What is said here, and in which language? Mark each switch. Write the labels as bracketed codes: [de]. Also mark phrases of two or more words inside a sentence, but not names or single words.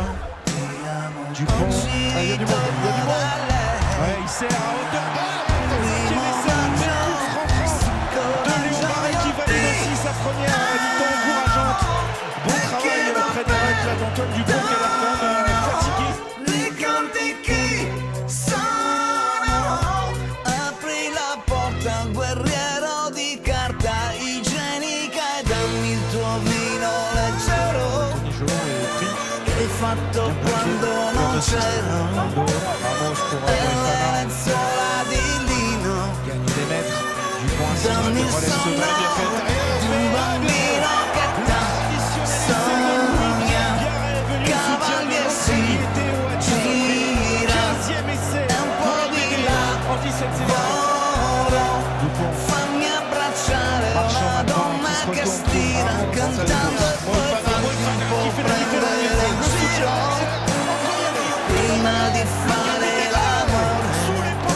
[fr] Dupont. Il y a du monde. Ouais, il sert à hauteur. 5e essai, une belle course rentrante de Léo Barré qui valide aussi sa première mi-temps encourageante. Bon travail près des règles là d'Antoine Dupont qui a l'air quand même fatigué. [it] Apri la porta, guerriero di carta igienica e dammi il tuo vino leggero [fr] Tony Jolon est pris. [it] che hai fatto quando non c'ero [fr] Ramos pour [it] e le [fr] Moefana. [it] lenzuola di lino. [fr] Gagne des mètres. Dupont ainsi [it] Dammi [fr] de [it] il [fr] relève ce [it] sonno [fr] bien fait intérieur. [it] di un bambino che sogna cavaliersi, gira e un po' di là. Fammi abbracciare una donna che stira cantando e poi fammi un po' prendere in giro prima di fare l'amore.